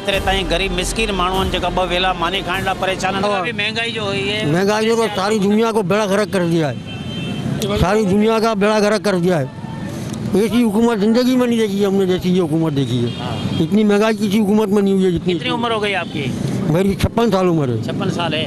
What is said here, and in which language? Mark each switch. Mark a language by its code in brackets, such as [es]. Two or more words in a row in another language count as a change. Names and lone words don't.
[sd] एतिरे ताईं ग़रीब मिसकिन माण्हुनि जेका ॿ वेला मानी खाइण लाइ परेशान आहिनि। [ur] مہنگائی جو ہوئی ہے, مہنگائی نے تو ساری دنیا کو بیڑا غرق کر دیا ہے، ساری دنیا کا بیڑا غرق کر دیا ہے. ایسی حکومت زندگی میں نہیں دیکھی ہے ہم نے، جیسی یہ حکومت دیکھی ہے. اتنی مہنگائی کسی حکومت میں نہیں ہوئی ہے جتنی. کتنی عمر ہو گئی آپ کی? میری 56 سال عمر ہے. 56 سال ہے.